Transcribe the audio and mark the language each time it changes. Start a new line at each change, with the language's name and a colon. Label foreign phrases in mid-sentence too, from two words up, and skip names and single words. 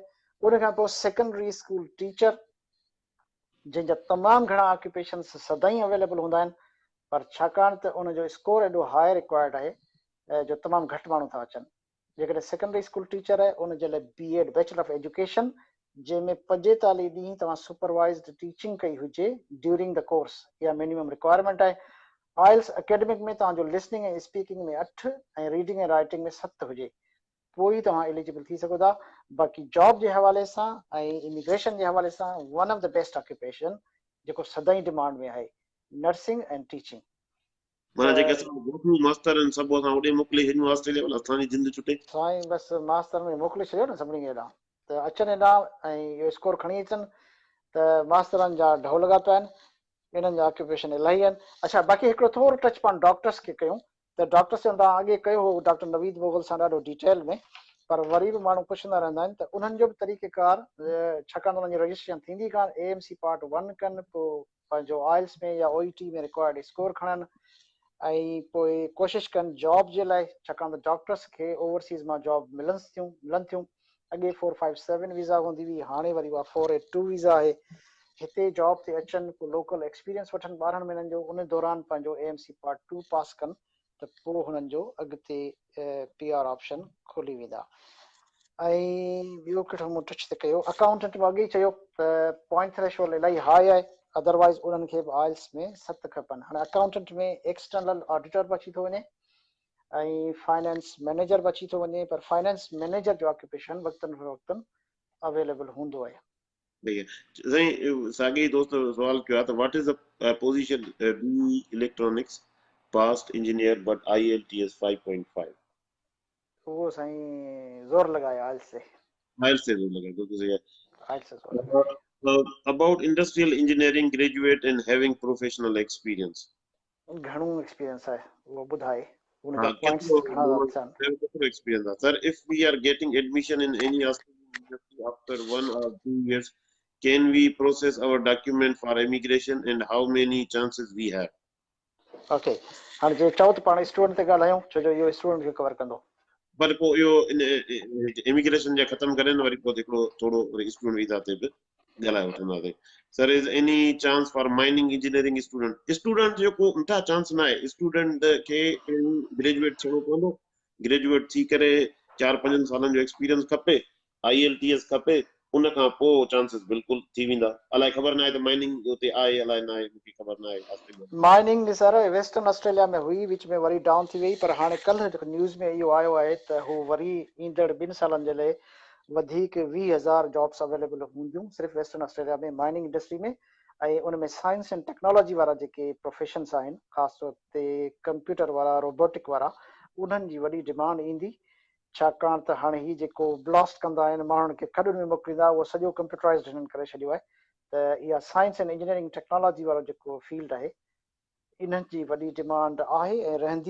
Sindhi: उन खां पोइ
English: secondary school teacher,
Sindhi: जंहिंजा तमामु घणा ऑक्यूपेशन्स सदाईं अवेलेबल हूंदा आहिनि, पर छाकाणि त उनजो स्कोर एॾो
English: high required
Sindhi: आहे जो तमामु घटि माण्हू था अचनि। जेकॾहिं
English: secondary school teacher
Sindhi: आहे उन जे लाइ
English: BEd bachelor of education,
Sindhi: जंहिंमें 45 ॾींहं तव्हां
English: supervised teaching
Sindhi: कई हुजे
English: during the course,
Sindhi: इहा
English: minimum requirement
Sindhi: आहे।
English: IELTS academic
Sindhi: में तव्हांजो लिसनिंग ऐं स्पीकिंग में 8 ऐं रीडिंग ऐं राइटिंग में 7 हुजे, पोइ तव्हां एलिजिबल थी सघो था। बाक़ी जॉब जे हवाले सां ऐं इमिग्रेशन जे हवाले सां
English: one of the best occupation
Sindhi: जेको सदाईं डिमांड में आहे,
English: nursing and teaching.
Sindhi: माना जेके असां गोठू मास्टर आहिनि सभु असां होॾे मोकिले छॾियूं ऑस्ट्रेलिया, भला असांजी जिंद छुटे। साईं बसि मास्तर में मोकिले छॾियो न सभिनी खे हेॾां, त अचनि हेॾां ऐं इहो स्कोर खणी अचनि त मास्तरनि जा ढोल लॻा पिया आहिनि। इन्हनि जा ऑक्यूपेशन इलाही आहिनि। अच्छा, बाक़ी हिकिड़ो थोरो टच पान डॉक्टर्स खे कयूं त डॉक्टर्स तव्हां अॻे कयो हो डॉक्टर नवीद मुगल सां ॾाढो डिटेल में, पर वरी बि माण्हू पुछंदा रहंदा आहिनि त उन्हनि जो बि तरीक़ेकार, छाकाणि उन्हनि जी रजिस्ट्रेशन थींदी कान,
English: AMC part 1
Sindhi: कनि, पोइ पंहिंजो आइल्स में या OET में
English: required score
Sindhi: खणनि ऐं पोइ कोशिशि कनि जॉब जे लाइ, छाकाणि त डॉक्टर्स खे ओवरसीज़ मां जॉब मिलनि थियूं। अॻे 457 वीज़ा हूंदी हुई, हाणे वरी उहा 482 वीज़ा आहे। हिते जॉब ते अचनि, पोइ
English: local experience
Sindhi: वठनि 12 महीननि जो, उन दौरान पंहिंजो
English: AMC part 2
Sindhi: पास कनि त पोइ हुननि जो अॻिते
English: PR option
Sindhi: खुली वेंदा। ऐं ॿियो कहिड़ो मूं टच ते कयो, अकाउंटेंट में अॻे ई चयो त
English: point threshold
Sindhi: इलाही हाई आहे, अदरवाइज़ उन्हनि खे बि आइल्स में 7 खपनि। हाणे अकाउंटेंट में
English: external auditor
Sindhi: बि अची थो वञे ऐं
English: finance manager
Sindhi: बि अची थो वञे, पर
English: finance manager
Sindhi: जो ऑक्यूपेशन वक़्तन फ़वक़्तन अवेलेबल हूंदो आहे। साईं साॻे ई दोस्त सवाल कयो आहे त
English: what is the position BE electronics past engineer but IELTS 5.5?
Urdu: وو سائیں زور لگایا آئلس سے, آئلس سے زور لگا، بالکل صحیح ہے. آئلس سے زور لگایا.
English: About industrial engineering graduate and having professional experience.
Sindhi: घणो एक्सपीरियंस आहे वो ॿुधाए, उन जा हाँ, पॉइंट्स घणा था अचनि।
Urdu: कितना experience है?
English: Sir, if we are getting admission in any Australian university after 1 or 2 years, can we process our document for immigration and how many chances we have?
Sindhi: ओके, हाणे जे चओ त पाण स्टूडेंट ते ॻाल्हायूं, छो जो इहो स्टूडेंट खे कवर कंदो। पर पोइ इहो इमिग्रेशन जा ख़तम करे न वरी पोइ हिकिड़ो थोरो
English: student visa
Sindhi: ते बि ॻाल्हाए वठंदासीं।
English: Sir, is any chance for mining engineering student
Sindhi: जेको नथा चांस न आहे, स्टूडेंट खे ग्रेजुएट थियणो पवंदो, ग्रेजुएट थी करे 4-5 सालनि जो एक्सपीरियंस खपे, IELTS खपे, उन खां पोइ चांसिस बिल्कुलु थी वेंदा। अलाए ख़बर न आहे त माइनिंग उते आहे अलाए न आहे, मूंखे ख़बर न आहे ऑस्ट्रेलिया। माइनिंग सर वेस्टर्न ऑस्ट्रेलिया में हुई, विच में वरी डाउन थी वई, पर हाणे कल्ह न्यूज़ में इहो आयो आहे त हू वरी ईंदड़ 2 सालनि जे लाइ वधीक 20,000 जॉब्स अवेलेबल हूंदियूं सिर्फ़ु वेस्टर्न ऑस्ट्रेलिया में
English: mining industry
Sindhi: में। ऐं उन में
English: science and technology
Sindhi: वारा जेके प्रोफेशन्स आहिनि, ख़ासि तौर ते कंप्यूटर वारा, रोबोटिक वारा, उन्हनि जी वॾी डिमांड ईंदी। छाकाणि त हाणे ही जेको ब्लास्ट कंदा आहिनि, माण्हुनि खे खॾुनि में मोकिलींदा, उहो सॼो कंप्यूटराइज़्ड हिननि करे छॾियो आहे। त इहा
English: science and engineering technology
Sindhi: वारो जेको फील्ड आहे, इन्हनि जी वॾी डिमांड आहे ऐं रहंदी।